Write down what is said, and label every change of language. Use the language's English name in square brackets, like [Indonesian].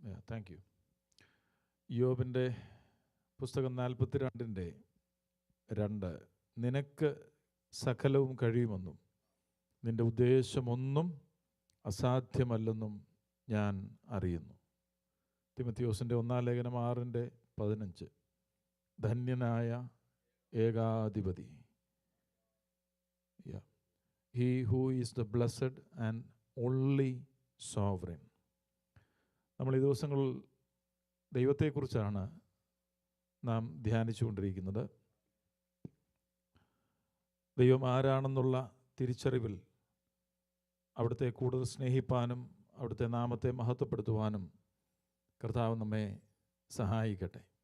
[English] Thank you. [Malayalam] യോബിൻ്റെ പുസ്തകം 42:2. നിനക്ക് സകലവും കഴിയുമെന്നും നിൻ്റെ ഉദ്ദേശമൊന്നും അസാധ്യമല്ലെന്നും ഞാൻ അറിയുന്നു. തിമത്തിയോസിൻ്റെ 1 ലേഖനം 6:15. ധന്യനായ ഏകാധിപതി, [English] he who is the blessed and only sovereign. [Malayalam] നമ്മൾ ഈ ദിവസങ്ങളിൽ ദൈവത്തെക്കുറിച്ചാണ് നാം ധ്യാനിച്ചുകൊണ്ടിരിക്കുന്നത്. ദൈവം ആരാണെന്നുള്ള തിരിച്ചറിവിൽ അവിടുത്തെ കൂടുതൽ സ്നേഹിപ്പാനും അവിടുത്തെ നാമത്തെ മഹത്വപ്പെടുത്തുവാനും കർത്താവ് നമ്മെ സഹായിക്കട്ടെ.